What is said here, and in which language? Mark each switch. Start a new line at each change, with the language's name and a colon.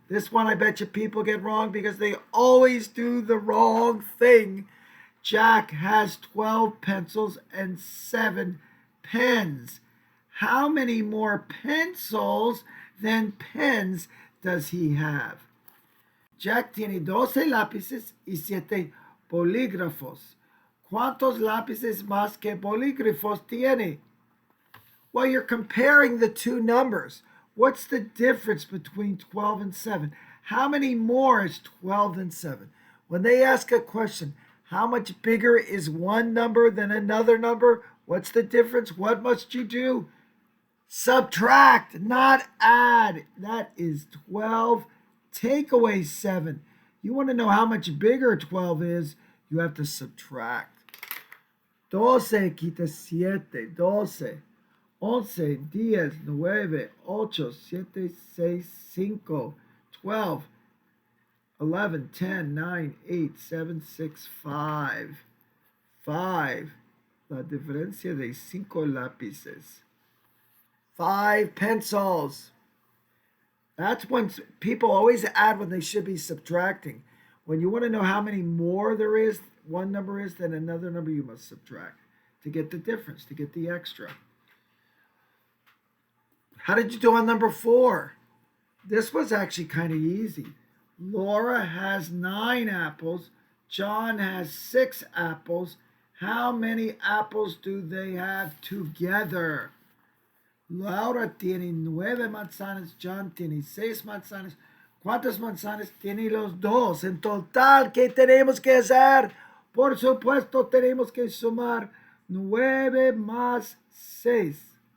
English: This one I bet you people get wrong because they always do the wrong thing. Jack has 12 pencils and 7 pens. How many more pencils than pens does he have?
Spanish: Jack tiene 12 lápices y 7 bolígrafos. ¿Cuántos lápices más que bolígrafos tiene?
English: Well, you're comparing the two numbers. What's the difference between 12 and 7? How many more is 12 than 7? When they ask a question, how much bigger is one number than another number? What's the difference? What must you do? Subtract, not add. That is 12. Take away 7. You want to know how much bigger 12 is, you have to subtract.
Spanish: 12 quita 7. 12. 11, 10, 9, 8, 7, 6, 5, 12, 11, 10, 9, 8, 7, 6, 5. 5. La diferencia de 5 lápices.
English: 5 pencils. That's when people always add when they should be subtracting. When you want to know how many more there is, one number is than another number, you must subtract to get the difference, to get the extra. How did you do on number 4? This was actually kind of easy. Laura has 9 apples. John has 6 apples. How many apples do they have together?
Spanish: Laura tiene 9 manzanas. John tiene 6 manzanas. ¿Cuántas manzanas tienen los dos? En total, ¿qué tenemos que hacer? Por supuesto, tenemos que sumar 9 más 6.